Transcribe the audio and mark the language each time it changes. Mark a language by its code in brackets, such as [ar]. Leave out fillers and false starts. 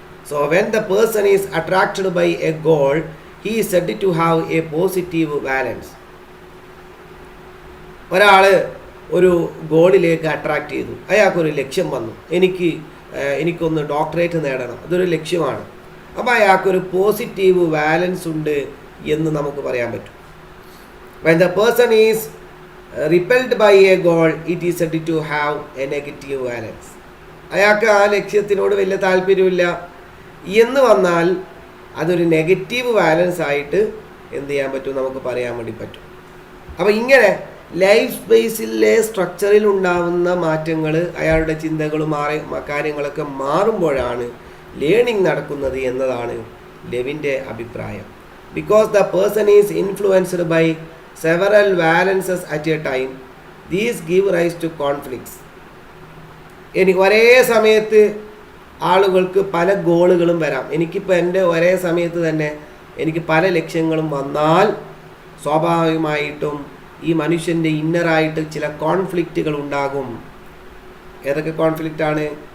[en] So when the person is attracted by a goal, he is said to have a positive balance. [ml] ഒരാൾ ഒരു ഗോളിലേക്ക് attract ചെയ്തു, അയാൾക്കൊരു ലക്ഷ്യം വന്നു, എനിക്കൊന്ന് ഡോക്ടറേറ്റ് നേടണം, അതൊരു ലക്ഷ്യമാണ്. അപ്പോൾ അയാൾക്കൊരു പോസിറ്റീവ് ബാലൻസ് ഉണ്ട് എന്ന് നമുക്ക് പറയാൻ പറ്റും. [en] When the person is repelled by a goal, it is said to have a negative balance. [ml] അയാൾക്ക് ആ ലക്ഷ്യത്തിനോട് വലിയ താല്പര്യമില്ല എന്ന് വന്നാൽ അതൊരു നെഗറ്റീവ് ബാലൻസ് ആയിട്ട് എന്ത് ചെയ്യാൻ പറ്റും? നമുക്ക് പറയാൻ വേണ്ടി പറ്റും. അപ്പോൾ ഇങ്ങനെ ലൈഫ് സ്പേസിലെ സ്ട്രക്ചറിൽ ഉണ്ടാവുന്ന മാറ്റങ്ങൾ, അയാളുടെ ചിന്തകളും കാര്യങ്ങളൊക്കെ മാറുമ്പോഴാണ് ലേണിംഗ് നടക്കുന്നത് എന്നതാണ് ലെവിൻ്റെ അഭിപ്രായം. [en] Because the person is influenced by several valences at a time, these give rise to conflicts. [ml] ഒരേ സമയത്ത് ആളുകൾക്ക് പല ഗോളുകളും വരാം. എനിക്കിപ്പോൾ എൻ്റെ ഒരേ സമയത്ത് തന്നെ എനിക്ക് പല ലക്ഷ്യങ്ങളും വന്നാൽ സ്വാഭാവികമായിട്ടും ഈ മനുഷ്യൻ്റെ ഇന്നറായിട്ട് ചില കോൺഫ്ലിക്റ്റുകൾ ഉണ്ടാകും. ഏതൊക്കെ കോൺഫ്ലിക്റ്റാണ്?